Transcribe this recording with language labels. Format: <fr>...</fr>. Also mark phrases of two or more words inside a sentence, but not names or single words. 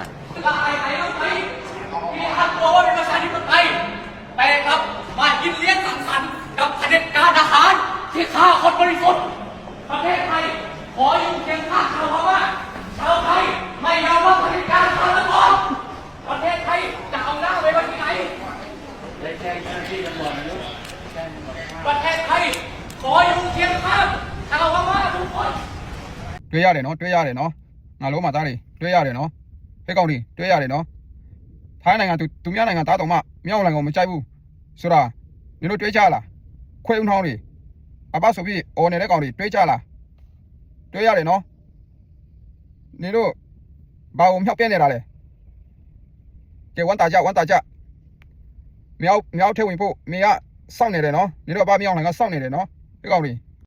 <th>ละอายไหนรู้ไหมที่ท่านบอกว่าเป็นประชาธิปไตยแต่ครับมากินเลี้ยงสังสรรค์กับเผด็จการทหารที่ฆ่าคนบริสุทธิ์ประเทศไทยขออยู่เคียงข้างชาวพม่าชาวไทยไม่ยอมรับเผด็จการฆาตกรประเทศไทยจะเอาหน้าไปไว้ที่ไหนแจ้งเจ้าหน้าที่ตำรวจประเทศไทยขออยู่เคียงข้างชาวพม่าทุกคน</th> <my>တွေ့ရတယ်နော်တွေ့ရတယ်နော်ငါလုံးမသားတွေတွေ့ရတယ်နော်ဟဲ့ကောင်တွေတွေ့ရတယ်နော်ထိုင်းနိုင်ငံသူများနိုင်ငံသားတော်မှမြောက်နိုင်ငံကိုမကြိုက်ဘူးဆိုတာနင်တို့တွေ့ကြလားခွေးဦးထောင်းတွေအပဆိုပြီးအော်နေတဲ့ကောင်တွေတွေ့ကြလားတွေ့ရတယ်နော်နင်တို့ဘာကိုမြောက်ပြနေတာလဲကဲဝန်တာကြမြောက်ထဲဝင်ဖို့နေကစောင့်နေတယ်နော်နင်တို့ဘာမြောက်နိုင်ငံစောင့်နေတယ်နော်ဟဲ့ကောင်တွေ</my>